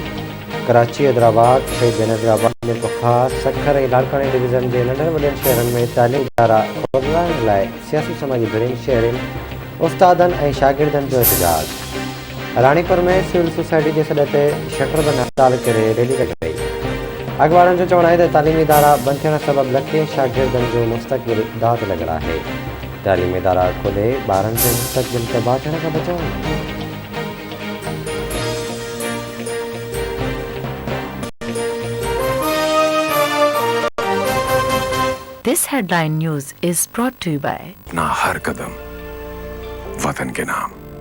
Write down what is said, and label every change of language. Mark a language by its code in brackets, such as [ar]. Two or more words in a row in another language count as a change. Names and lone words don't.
[sd] कराची, हैदराबाद, शहीद बेनज़ीराबाद, मीरपुर, सखर और लाड़कानी डिवीज़न के नंढनि वॾनि शहरनि में तालीमी इदारा खोलण लाइ सियासी समाजी धड़नि, शहरियुनि, उस्तादनि ऐं शागिर्दनि जो एहतजाज। रानीपुर में सिविल सोसाइटी के सॾ ते शटर बंदि हड़ताल करे रैली कढी वई। अॻवाड़नि जो चवणु आहे त तालीमी इदारा बंदि थियण सबब लखे शागिर्दनि जो मुस्तक़बिल दाव ते लॻल आहे। तालीमी इदारा खोले ॿारनि जो मुस्तक़बिल तबाह थियण खां बचाइणु। [en] This headline news is brought to you by [ur] अपना हर कदम वतन के नाम।